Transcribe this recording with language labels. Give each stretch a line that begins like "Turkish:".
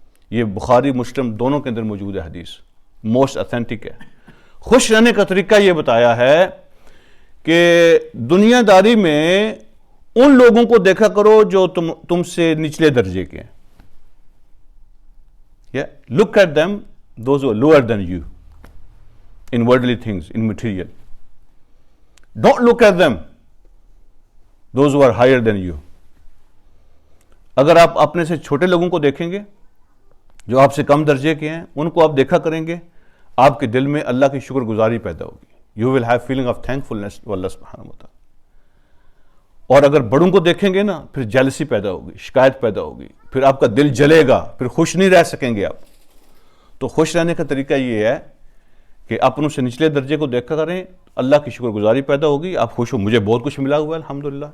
Urdu: یہ بخاری مسلم دونوں کے اندر موجود ہے حدیث، موسٹ اتھینٹک ہے. خوش رہنے کا طریقہ یہ بتایا ہے کہ دنیا داری میں ان لوگوں کو دیکھا کرو جو تم سے نچلے درجے کے ہیں.
English: Look at them, those who are lower than you in worldly things, in material. Don't look at them, those who are higher than you.
Urdu: اگر آپ اپنے سے چھوٹے لوگوں کو دیکھیں گے جو آپ سے کم درجے کے ہیں، ان کو آپ دیکھا کریں گے، آپ کے دل میں اللہ کی شکر گزاری پیدا ہوگی.
English: You will have feeling of thankfulness to Allah subhanahu wa ta'ala.
Urdu: اور اگر بڑوں کو دیکھیں گے نا، پھر جیلسی پیدا ہوگی، شکایت پیدا ہوگی، پھر آپ کا دل جلے گا، پھر خوش نہیں رہ سکیں گے آپ. تو خوش رہنے کا طریقہ یہ ہے کہ اپنوں سے نچلے درجے کو دیکھا کریں، اللہ کی شکر گزاری پیدا ہوگی، آپ خوش ہو، مجھے بہت کچھ ملا ہوا ہے الحمدللہ.